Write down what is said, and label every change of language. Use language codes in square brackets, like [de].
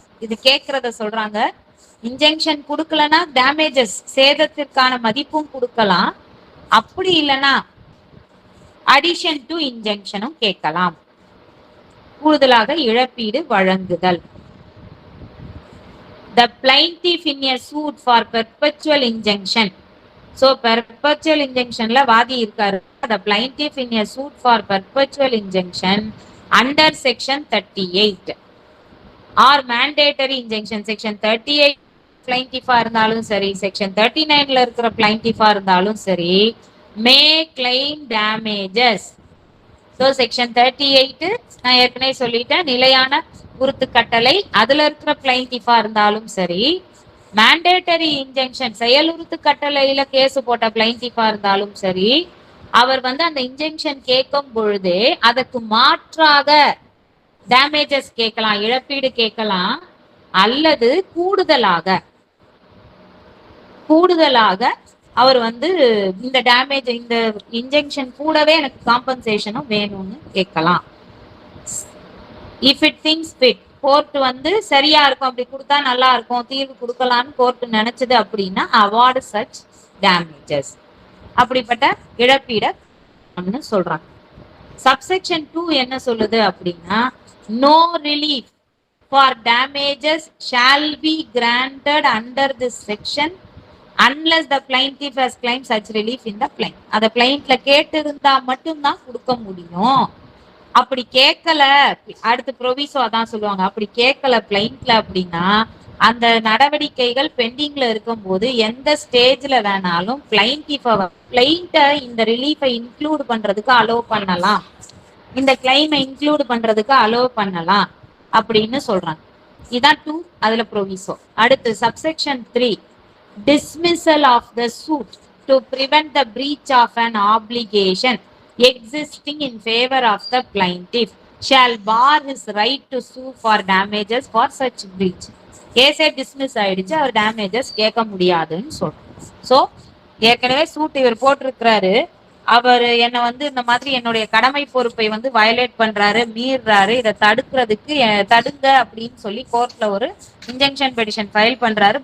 [ta] இது கேட்கறத சொல்றாங்க. இன்ஜெக்ஷன் கொடுக்கலன்னா டேமேஜஸ் சேதத்திற்கான மதிப்பும் கொடுக்கலாம். அப்படி இல்லைன்னா அடிஷன் டு இன்ஜெக்ஷனும் கேட்கலாம், கூடுதலாக இழப்பீடு வழங்குதல். [en] The plaintiff in a suit for perpetual injunction. [ta] So perpetual injunctionல வாதி இருக்காரு. [en] The plaintiff in a suit for perpetual injunction under section 38 or mandatory injunction section 38 plaintiff [ta] இருந்தாலும் சரி, செக்ஷன் 39ல இருக்கிற plaintiff இருந்தாலும் சரி, [en] may claim damages. [ta] So section 38 நான் ஏற்கனவே சொல்லிட்டேன், நிலையான உறுத்து கட்டளை, அதுல இருக்கிற plaintiff இருந்தாலும் சரி, மேண்டேட்டரி இன்ஜெக்ஷன் செயலுறுத்து கட்டளையில கேஸ் போட்ட plaintiff இருந்தாலும் சரி, அவர் அந்த இன்ஜெக்ஷன் கேட்கும் பொழுதே அதற்கு மாற்றாக டேமேஜஸ் கேட்கலாம், இழப்பீடு கேட்கலாம், அல்லது கூடுதலாக அவர் இந்த டேமேஜ், இந்த இன்ஜெக்ஷன் கூடவே எனக்கு காம்பன்சேஷனும் வேணும்னு கேட்கலாம். [en] if it things fit, [ta] court சரியா இருக்கும், அப்படி கொடுத்தா நல்லா இருக்கும், தீர்வு கொடுக்கலாம்னு கோர்ட் நினைச்சது அப்படின்னா [en] award such damages, [ta] அப்படிப்பட்ட இழப்பீட சொல்றாங்க. சப்செக்ஷன் 2 என்ன சொல்லுது அப்படின்னா, [en] no relief for damages shall be granted under this section unless the plaintiff has claimed such relief in the plaint. [ta] அத plaintல கேட்டு இருந்தா மட்டும்தான் கொடுக்க முடியும். அப்படி கேட்கல, அடுத்து ப்ரொவிசோ அதான் சொல்லுவாங்க, அப்படி கேட்கல plaintல அப்படின்னா அந்த நடவடிக்கைகள் பெண்டிங்ல இருக்கும் போது எந்த ஸ்டேஜ்ல வேணாலும் பிளைண்ட இந்த ரிலீஃபை இன்க்ளூட் பண்றதுக்கு அலோவ் பண்ணலாம், இந்த கிளைமை இன்க்ளூட் பண்றதுக்கு அலோவ் பண்ணலாம் அப்படின்னு சொல்றாங்க. இதான் 2, அதுல ப்ரொவிசோ. அடுத்து subsection 3 [en] dismissal of the suit to prevent the breach of an obligation existing in favor of the plaintiff shall bar his right to sue for damages for such breach. [ta] கேஸே dismiss ஆயிடுச்சு, அவர் damages கேட்க முடியாதுன்னு சொல்றோம். So ஏற்கனவே suit இவர் போட்டிருக்கிறாரு, அவர் என்னை வந்து இந்த மாதிரி என்னுடைய கடமை பொறுப்பை வந்து வயலேட் பண்றாரு, மீறாரு, இதை தடுக்கிறதுக்கு தடுங்க அப்படின்னு சொல்லி கோர்ட்ல ஒரு இன்ஜெக்ஷன் பெட்டிஷன் ஃபைல் பண்றாரு.